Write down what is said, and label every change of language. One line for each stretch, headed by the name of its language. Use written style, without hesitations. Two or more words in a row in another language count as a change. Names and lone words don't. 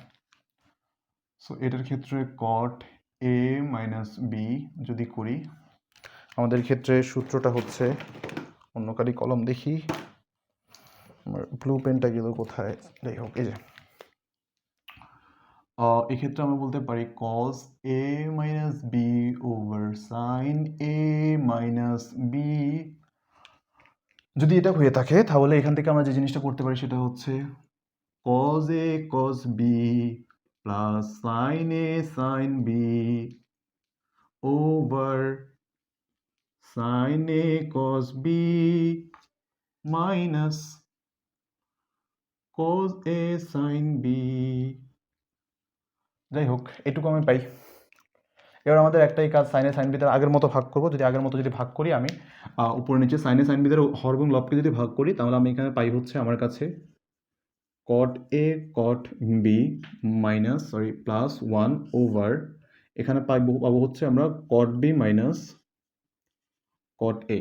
Bangla: সো এটার ক্ষেত্রে cot a মাইনাস b যদি করি, আমাদের ক্ষেত্রে সূত্রটা হচ্ছে, অন্য কালি কলম দেখি, আমার ব্লু পেনটা গেল কোথায়, যাই হোক, এই যে এক্ষেত্রে আমরা বলতে পারি cos a মাইনাস b ওভার sin a মাইনাস b। যদি এটা হয়ে থাকে তাহলে এখান থেকে আমরা যে জিনিসটা করতে পারি সেটা হচ্ছে cos a cos b প্লাস sin a sin b ওভার sin a cos b মাইনাস cos A sin B। যাই হোক, এটুকু আমি পাই। এবার আমাদের একটাই কাজ, সাইনে সাইন বিদের আগের মতো ভাগ করবো। যদি আগের মতো যদি ভাগ করি আমি উপরে নিচে সাইনে সাইন বিদের হর এবং লবকে যদি ভাগ করি, তাহলে আমি এখানে পাই হচ্ছে আমার কাছে cot A cot B মাইনাস প্লাস 1 ওভার, এখানে পাবো হচ্ছে আমরা cot B মাইনাস cot A।